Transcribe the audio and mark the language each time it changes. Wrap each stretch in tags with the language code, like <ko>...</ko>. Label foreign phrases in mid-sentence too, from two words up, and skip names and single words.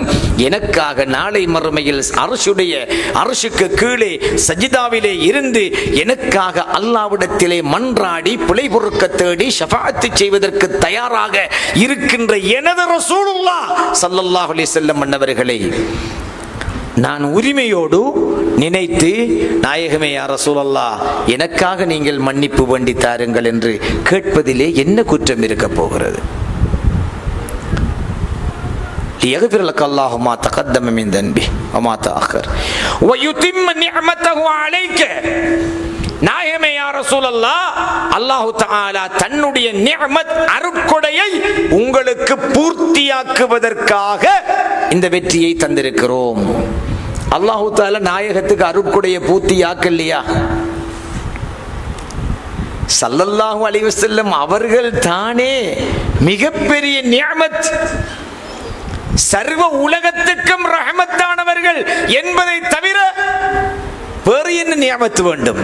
<ta>எனக்காக நாளை மறுமையில் அர்ஷுக்கு கீழே சஜிதாவிலே இருந்து எனக்காக அல்லாஹ்விடத்திலே மன்றாடி பிழை பொறுக்க தேடி ஷஃபாஅத் செய்வதற்கு தயாராக இருக்கின்ற எனது</ta> <ar>رسول الله صلى الله عليه وسلم</ar> <ta>அன்னவர்களை நான் உரிமையோடு நினைத்து, நாயகமே</ta> <ar>يا رسول الله</ar> <ta>எனக்காக நீங்கள் மன்னிப்பு வேண்டி தாருங்கள் என்று கேட்பதிலே என்ன குற்றம் இருக்க போகிறது?</ta> <ar>ليغفر لك الله ما تقدم من ذنبه وما تأخر ويتم نعمته عليك,</ar> <ta>நாயகமே</ta> <ar>يا رسول الله, الله تعالى</ar> <ta>தன்னுடைய நிஅமத் அருட்கொடையை உங்களுக்கு பூர்த்தியாக்குவதற்காக இந்த வெற்றியை தந்திருக்கிறோம்.</ta> <ar>الله تعالى</ar> <ta>நாயகத்துக்கு அருட்கொடையை பூர்த்தியாக்கலையா?</ta> <ar>صلى الله عليه وسلم</ar> <ta>அவர்கள் தானே மிகப்பெரிய நிஅமத், சர்வ உலகத்துக்கும் ரஹமத்தானவர்கள் என்பதை தவிர வேறு என்ன நியமத்து வேண்டும்?</ta>